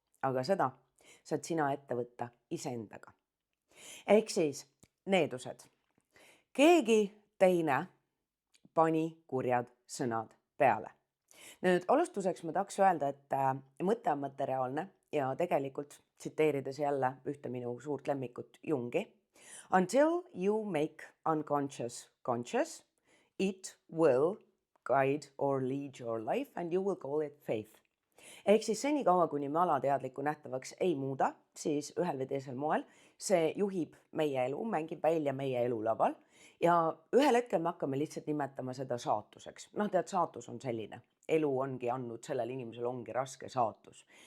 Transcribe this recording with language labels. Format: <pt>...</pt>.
<et>Aga seda saad sina ette võtta iseendaga. Ehk siis needused. Keegi teine pani kurjad sõnad peale. Nüüd alustuseks ma tahaks öelda, et mõte on materiaalne ja tegelikult tsiteerides jälle ühte minu suurt lemmikut Jungi.</et> <en>Until you make unconscious conscious, it will guide or lead your life and you will call it faith.</en> <et>Ehk siis senikaua, kuni me alateadlikku nähtavaks ei muuda, siis ühel või teisel moel see juhib meie elu, mängib välja meie elulaval ja ühel hetkel me hakkame lihtsalt nimetama seda saatuseks. Tead, saatus on selline. Elu ongi andnud, sellel inimesel ongi raske saatus.</et>